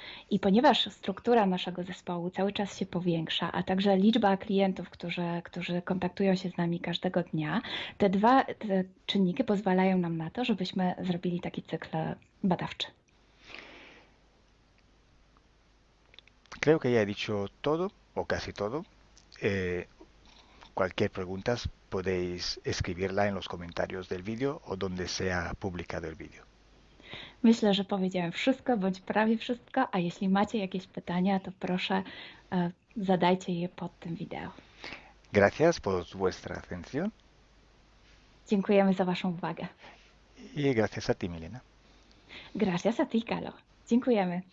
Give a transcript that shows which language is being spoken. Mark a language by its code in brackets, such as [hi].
[pl] I ponieważ struktura naszego zespołu cały czas się powiększa, a także liczba klientów, którzy kontaktują się z nami każdego dnia, te czynniki pozwalają nam na to, żebyśmy zrobili taki cykl badawczy. [es] Creo que ya he dicho todo, o casi todo. Cualquier pregunta podéis escribirla en los comentarios del vídeo o donde sea publicado el vídeo. [pl] Myślę, że powiedziałem wszystko, bądź prawie wszystko, a jeśli macie jakieś pytania, to proszę zadajcie je pod tym wideo. [es] Gracias por vuestra atención. [pl] Dziękujemy za waszą uwagę. [es] Y gracias a ti, Milena. Gracias a ti, Calo. [pl] Dziękujemy.